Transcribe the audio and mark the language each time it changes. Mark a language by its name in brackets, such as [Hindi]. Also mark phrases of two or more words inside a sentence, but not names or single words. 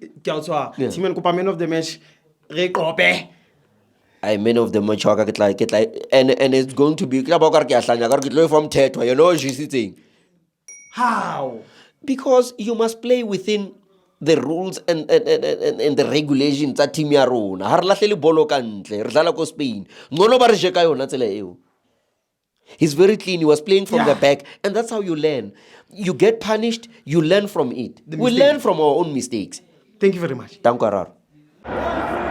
[English] Team and man of the match. I man of the match, and it's going to be from Teto. You know she's sitting. How? Because you must play within the rules and the regulations [Southern Sotho] tsa team ya rona. Ha re lahlele bolo ka ntle, re dlala ko Spain. Ngono ba re jeka yona tsela eo. [English] He's very clean. He was playing from the back, and that's how you learn. You get punished, you learn from it. We learn from our own mistakes. Thank you very much. [Dutch] Dank u, Araro.